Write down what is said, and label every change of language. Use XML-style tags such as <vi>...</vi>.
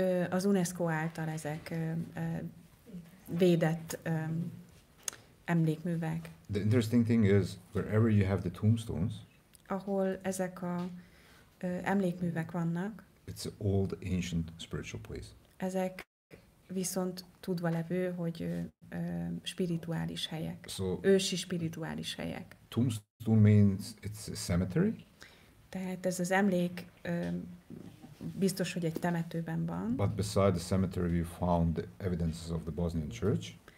<hu>Az UNESCO által ezek védett emlékművek.</hu> <en>The interesting thing is, wherever you have the tombstones,</en> <hu>ahol ezek a emlékművek vannak,</hu> <en>it's an old, ancient spiritual place.</en> <hu>ezek viszont tudva levő, hogy spirituális helyek.</hu> <en>So,</en> <hu>ősi spirituális helyek.</hu> <en>tombstone means it's a cemetery.</en> <hu>Tehát ez az emlék biztos, hogy egy temetőben van.</hu> <en>But beside the cemetery we found the evidences of the Bosnian church.</en>